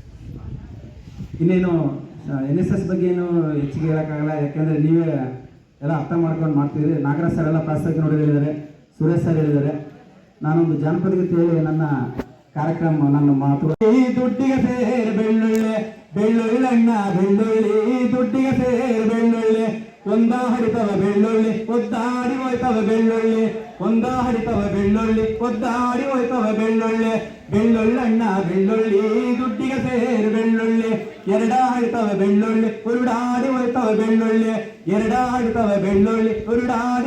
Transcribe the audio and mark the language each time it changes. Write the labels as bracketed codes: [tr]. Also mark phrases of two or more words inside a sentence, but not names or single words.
[kn] ಇನ್ನೇನು NSS ಬಗ್ಗೆ ಏನು ಹೆಚ್ಚಿಗೆ ಹೇಳೋಕ್ಕಾಗಲ್ಲ, ಯಾಕೆಂದರೆ ನೀವೇ ಎಲ್ಲ ಅರ್ಥ ಮಾಡ್ಕೊಂಡು ಮಾಡ್ತಿದ್ರಿ. ನಾಗರಾಜ್ ಸರ್ ಎಲ್ಲ ಪ್ರಾಸ್ತಾವಿಕ ನೋಡಿ ಹೇಳಿದ್ದಾರೆ, ಸುರೇಶ್ ಸರ್ ಹೇಳಿದ್ದಾರೆ. ನಾನೊಂದು ಜಾನಪದ ಗೀತೆ ಹೇಳಿ ನನ್ನ ಕಾರ್ಯಕ್ರಮ ನನ್ನ ಮಾತು. ಈ ದುಡ್ಡಿಗೆ ಸೇರ್ ಬೆಳ್ಳುಳ್ಳಿ ಬೆಳ್ಳುಳ್ಳಣ್ಣ ಬೆಳ್ಳುಳ್ಳಿ, ದುಡ್ಡಿಗೆ ಸೇರ್ ಬೆಳ್ಳುಳ್ಳಿ, ಒಂದ ಹಡಿತವ ಬೆಳ್ಳುಳ್ಳಿ ಒದ್ದಾಡಿ ಹೋಯ್ತವ ಬೆಳ್ಳುಳ್ಳಿ, ಒಂದ ಹಡಿತವ ಬೆಳ್ಳುಳ್ಳಿ ಒದ್ದಾಡಿ ಹೋಯ್ತವ ಬೆಳ್ಳುಳ್ಳಿ, ಬೆಳ್ಳುಳ್ಳಣ್ಣ ಬೆಳ್ಳುಳ್ಳಿ ದುಡ್ಡಿಗೆ ಸೇರ್ ಬೆಳ್ಳುಳ್ಳಿ, ಎರಡ ಹಡಿತವ ಬೆಳ್ಳುಳ್ಳಿ ಉರುಡಾಡಿ ಹೋಯ್ತವ ಬೆಳ್ಳುಳ್ಳಿ, ಎರಡ ಹಡಿತವ ಬೆಳ್ಳುಳ್ಳಿ ಉರುಡಾಡಿ